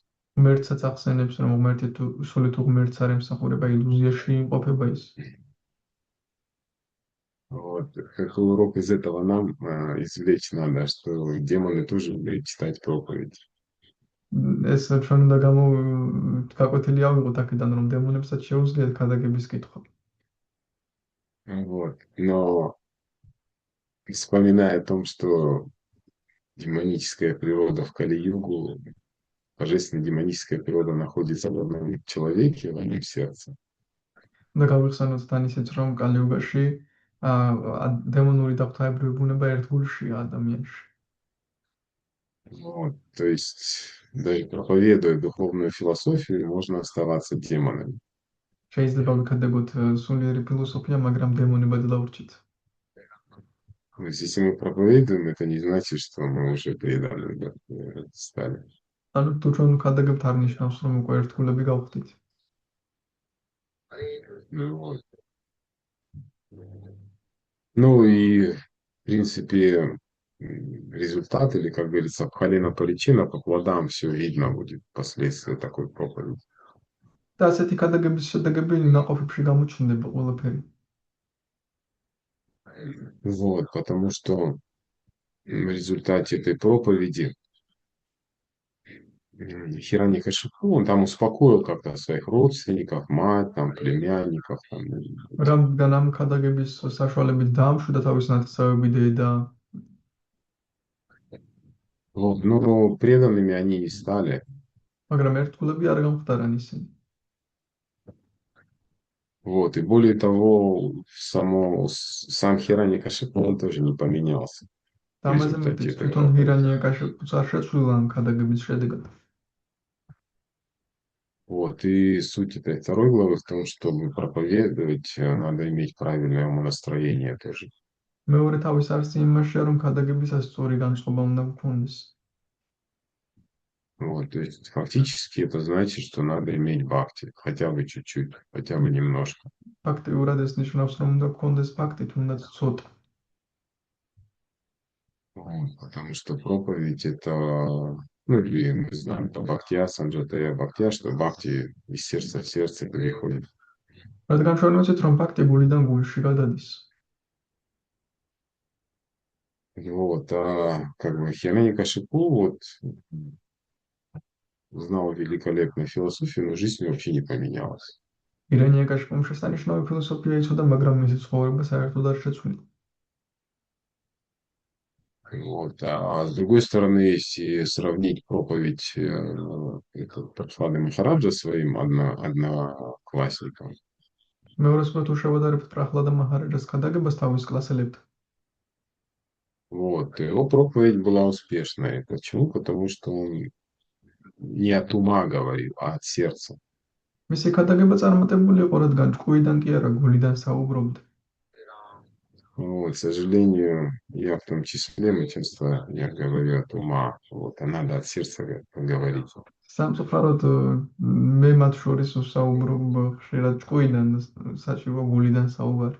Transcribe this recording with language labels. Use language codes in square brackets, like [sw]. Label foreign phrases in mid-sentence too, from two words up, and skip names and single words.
[ka] ღმერთსაც ახსენებს, რომ ღმერთი თუ სული თუ ღმერთს არ ემსახურება, ილუზიაში იმყოფება ის. [ru] Вот, какой урок из этого нам извлечь надо, что демоны тоже умеют читать проповедь. [ka] ეს ჩვენ უნდა გაკვეთილი ავიღოთ აქედან, რომ დემონებსაც შეუძლიათ ქადაგების კითხვა. [ru] Вот, но вспоминая о том, что демоническая природа в Кали-югу, божественно-демоническая природа находится в одном человеке, в одном сердце. [ka] და გავიხსენოთ თან ისიც, რომ კალიუგაში დემონური და ღვთაებრივი ბუნება ერთ გულშია ადამიანში. [ru] Вот, то есть, даже проповедуя духовную философию, можно оставаться демонами. [ka] შეიძლება ვიქადაგოთ სულიერი ფილოსოფია, მაგრამ დემონებად დავრჩით. [ru] То есть, если мы проповедуем, это не значит, что мы уже преданы стали. [ka] ანუ თუ ჩვენ ვიქადაგებთ, არ ნიშნავს, რომ უკვე ერთგულები გავხდით. [ru] Вот. Ну и, в принципе, результат, или, как говорится, [sa] फलेन परिचीयते, [ru] по плодам все видно будет последствия такой проповеди. [ka] და ასეთი ქადაგების შედეგები ნაყოფებში გამოჩნდება ყველაფერი. [ru] Вот, потому что в результате этой проповеди Хираньякашипу, он там успокоил как-то своих родственников, мать, там, племянников. Там, [ka] რამგან ამ ქადაგების საშუალებით დაამშვიდა თავის ნათესავები დედა. [ru] Вот, но преданными они не стали. [ka] მაგრამ ერთგულები არ გამხდარან ისინი. [ru] Вот, и более того, сам Хираньякашипу, он тоже не поменялся. [ka] და ამაზე მეტიც, თვითონ ჰირანიაკაშიპუც არ შეცვლილა ამ ქადაგების შედეგად. [ru] Вот, и суть этой второй главы в том, чтобы проповедовать, надо иметь правильное умонастроение тоже. [ka] მეორე თავის არსი იმაშია, რომ ქადაგებისას სწორი განწყობა უნდა გქონდეს. [ru] Вот, то есть фактически это значит, что надо иметь бхакти, хотя бы чуть-чуть, хотя бы немножко. [ka] ფაქტიურად ეს ნიშნავს, რომ უნდა გქონდეს ფაქტი, თუნდაც ცოტა. [ru] Вот, потому что проповедь это, ну, или мы знаем, это [sa] भक्त्या सञ्जातया भक्त्या, [ru] что бхакти из сердца в сердце переходит. [ka] რადგან ჩვენ ვიცით, რომ ფაქტი გულიდან გულში გადადის. [ru] Вот, как бы Хиранья Кашипу вот знал великолепную философию, но жизнь вообще не поменялась. [ka] ირანიაკაშიპომ შესანიშნავი ფილოსოფია იცოდა, მაგრამ მისი ცხოვრება საერთოდ არ შეცვლილა. [ru] Вот. А с другой стороны, если сравнить проповедь Прохлады Махараджа своим одноклассникам, [ka] მეორეს მხრივ თუ შევადარებთ პრახლადა მაჰარაჯას ქადაგებას თავის კლასელებთან, [ru] вот, его проповедь была успешной. Почему? Потому что он не от ума говорил, а от сердца. [ka] მისი ქადაგება წარმატებული იყო, რადგან ჭკუიდან კი არა, გულიდან საუბრობდა. [ru] Вот, к сожалению, я в том числе, мы часто, я говорю от ума, вот, а надо от сердца говорить. [ka] სამწუხაროდ მე მათ შორის ვსაუბრობ ხშირად ჭკუიდან, საჭირო გულიდან საუბარი.